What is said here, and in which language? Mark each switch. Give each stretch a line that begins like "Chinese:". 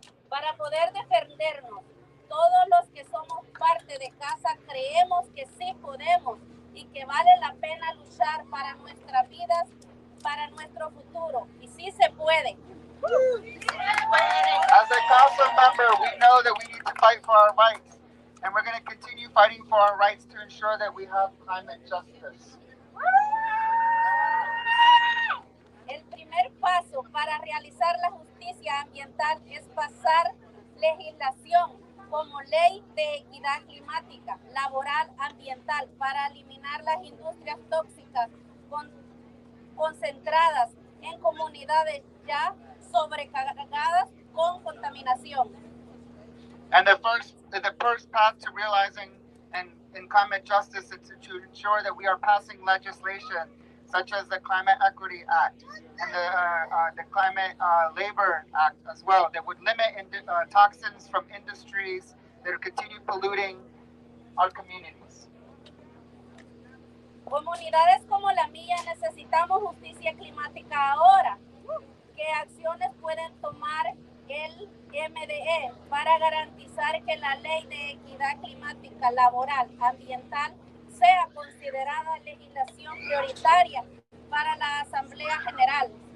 Spanish: Para poder defendernos, todos los que somos parte de CASA creemos que sí podemos y que vale la pena luchar para nuestras vidas, para nuestro futuro. Y sí se puede.
English: As a council member, we know that we need to fight for our rights, and we're going to continue fighting for our rights to ensure that we have climate justice.
Spanish: El primer paso para realizar la justicia ambiental es pasar legislación como ley de equidad climática, laboral, ambiental para eliminar las industrias tóxicas concentradas en comunidades ya sobrecargadas con contaminación.
English: And the first path to realizing and climate justice is to ensure that we are passing legislation such as the Climate Equity Act and the Climate Labor Act as well, that would limit toxins from industries that continue polluting our communities.
Spanish: Comunidades como la mía necesitamos justicia climática ahora. ¿Qué acciones pueden tomar el MDE para garantizar que la ley de equidad climática laboral ambiental sea considerada legislación prioritaria para la Asamblea General?